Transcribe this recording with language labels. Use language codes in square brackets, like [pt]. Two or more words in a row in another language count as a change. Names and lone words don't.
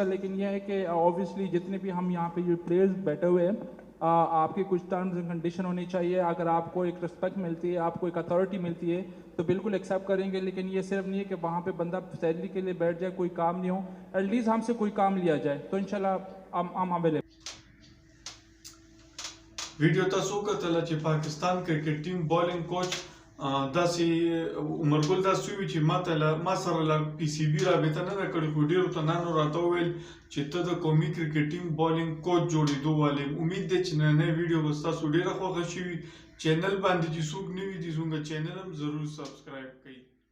[ur] لیکن یہ ہے کہ اوبویسلی جتنے بھی ہم یہاں پے جو پلیئرز بیٹھے ہوئے ہیں، آپ کے کچھ [en] terms and condition [ur] ہونی چاہیے. اگر آپ کو ایک ریسپیکٹ ملتی ہے، آپ کو ایک اتھارٹی ملتی ہے تو بالکل ایکسیپٹ کریں گے. لیکن یہ صرف نہیں ہے کہ وہاں پے بندہ سیلری کے لیے بیٹھ جائے، کوئی کام نہیں ہو، ایٹ لیسٹ ہم سے کوئی کام لیا جائے تو ان شاء اللہ ہم اویلیبل. [ps] ویډیو تاسو کتل چې پاکستان کرکټ ټیم بالینګ کوچ داسې عمرګل داسې وی چې ما سره لا پی سی بي رابطه نه کړې خو ډیرو ته نن راته ویل چې ته د قومي کرکټ ټیم بالینګ کوچ جوړېدو والے امید ده چې نن ویډیو به تاسو ډیره خوښه شي چینل باندې چې څوک نوی دي زموږ چینل هم ضرور سبسکرایب کړئ